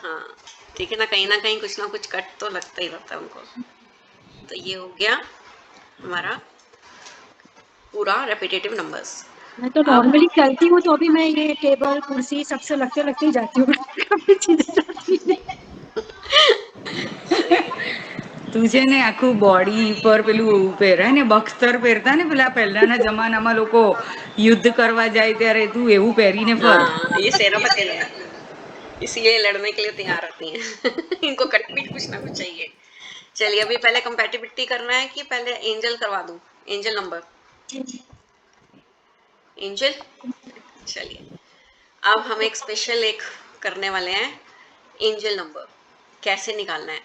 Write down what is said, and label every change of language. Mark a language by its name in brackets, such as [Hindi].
[Hindi] हाँ ठीक है ना कहीं कुछ ना कुछ कट तो लगता ही रहता है उनको। तो ये हो गया हमारा पूरा रेपिटेटिव नंबर्स। मैं तो अब नॉर्मली चलती हूँ तो भी मैं ये टेबल कुर्सी सबसे लगते लगते ही जाती हूँ। कभी सीधे जाती नहीं। [Gujarati] તું છે ને આખું બોડી પર પેલું પહેરાય ને બખ્તર પહેરતા ને પેલા પહેલાના જમાનામાં લોકો યુદ્ધ કરવા જાય ત્યારે તું એવું પહેરીને ફર. [Hindi] हाँ ये सेनापति है, इसीलिए लड़ने के लिए तैयार रहती हैं। इनको कटपीट कुछ ना कुछ चाहिए। चलिए अभी पहले कंपैटिबिलिटी करना है कि पहले एंजल करवा दूं, एंजल नंबर, एंजल। चलिए अब हम एक स्पेशल एक करने वाले हैं, एंजल नंबर कैसे निकालना है।